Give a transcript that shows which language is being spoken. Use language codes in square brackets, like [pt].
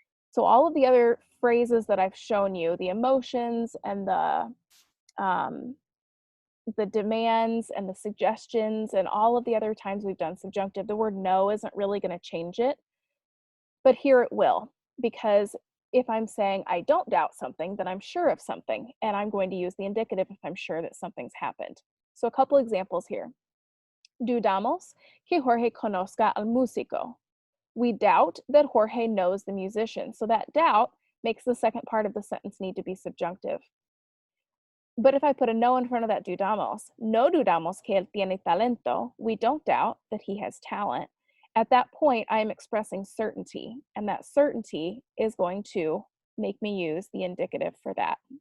[en] So all of the other phrases that I've shown you, the emotions and the demands and the suggestions and all of the other times we've done subjunctive, the word no isn't really going to change it. But here it will, because if I'm saying I don't doubt something, then I'm sure of something, and I'm going to use the indicative if I'm sure that something's happened. So a couple examples here. [es] Dudamos que Jorge conozca al músico. [en] We doubt that Jorge knows the musician. So that doubt makes the second part of the sentence need to be subjunctive. But if I put a no in front of that dudamos, [es] no dudamos que él tiene talento, [en] we don't doubt that he has talent. At that point, I am expressing certainty, and that certainty is going to make me use the indicative for that.